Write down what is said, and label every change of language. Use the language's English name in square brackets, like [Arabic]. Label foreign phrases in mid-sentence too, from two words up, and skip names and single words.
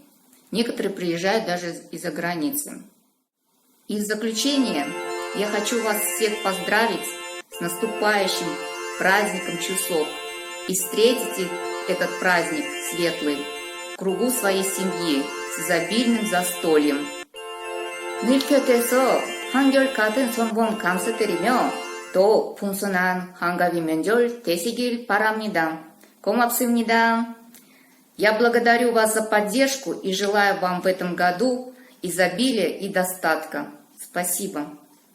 [Russian] Некоторые приезжают даже из-за границы. И в заключение я хочу вас всех поздравить с наступающим праздником Чусок и встретите этот праздник светлый в кругу своей семьи с изобильным застольем. [Korean] 늘 곁에서 한결 같은 성공 감사드리며 또 풍성한 한가위 명절 되시길 바랍니다. 고맙습니다. [Russian] Я благодарю вас за поддержку и желаю вам в этом году изобилия и достатка. Спасибо.